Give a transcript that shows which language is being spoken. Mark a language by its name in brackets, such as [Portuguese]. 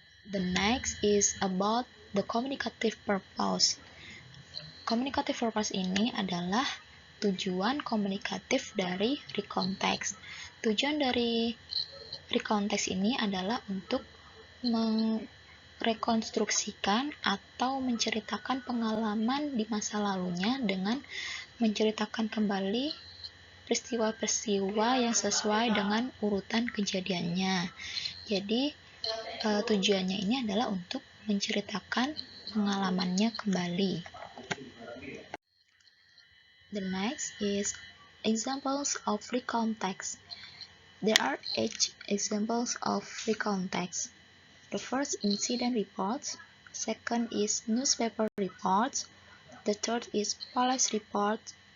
[English] The next is about the communicative purpose. [Indonesian] Communicative purpose ini adalah tujuan komunikatif dari recount text. Tujuan dari recount text ini adalah untuk merekonstruksikan atau menceritakan pengalaman di masa lalunya dengan menceritakan kembali peristiwa-peristiwa yang sesuai dengan urutan kejadiannya. Jadi tujuannya ini adalah untuk menceritakan pengalamannya kembali. [English] The next is examples of recount text. There are 8 examples of recount text. The first, incident reports. Second is newspaper reports. The third is police reports.